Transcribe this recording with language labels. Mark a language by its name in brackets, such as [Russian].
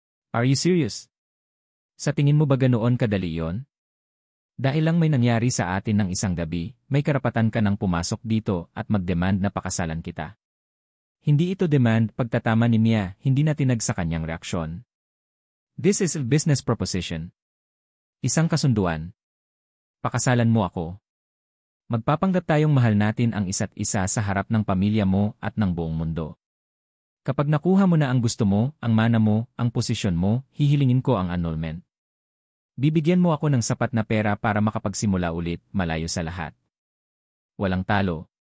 [English] Are you serious? [Filipino] Sa tingin mo ba ganoon kadali yon? Dahil lang may nangyari sa atin ng isang gabi, may karapatan ka nang pumasok dito at mag-demand na pakasalan kita. Hindi ito demand, pagtatama ni Mia, hindi na tinag sa kanyang reaksyon. [English] This is a business proposition. [Filipino] Isang kasunduan. Pakasalan mo ako. Magpapanggap tayong mahal natin ang isa't isa sa harap ng pamilya mo at ng buong mundo. Kapag nakuha mo na ang gusto mo, ang mana mo, ang posisyon mo, hihilingin ko ang annulment. Bibigyan mo ako ng sapat na pera para makapagsimula ulit, malayo sa lahat. Walang talo.